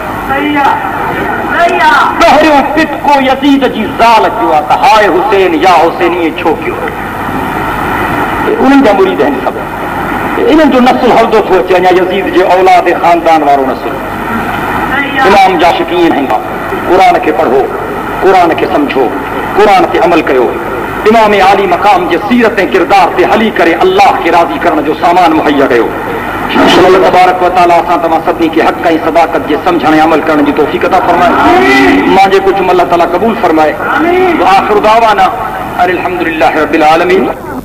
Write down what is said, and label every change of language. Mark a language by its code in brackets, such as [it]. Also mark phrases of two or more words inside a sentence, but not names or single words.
[sd] पहिरियों पिटको यज़ीद जी ज़ाल कयो आहे त हाय हुसैन या हुसैन ईअं छो कयो उन्हनि जा मुरीद आहिनि सभु इन्हनि जो नस्ल हलंदो थो अचे अञा यज़ीद जे औलाद ख़ानदान वारो नस्ल इमाम जा शकीन आहिनि क़ुरान खे पढ़ो क़ुरान खे सम्झो क़ुरान ते अमल कयो इमाम आली मकाम जे सीरत ऐं किरदार ते हली करे अल्लाह खे राज़ी करण जो सामान मुहैया कयो। [ar] الله تبارك وتعالى [sd] असां तव्हां सभिनी खे हक़ ऐं सदाकत जे सम्झण ऐं अमल करण जी तौफ़ीक़ अता फरमाए मुंहिंजे कुझु अल्लाह ताला क़बूल फरमाए। [ar] آخر دعوانا أن الحمد لله رب العالمين.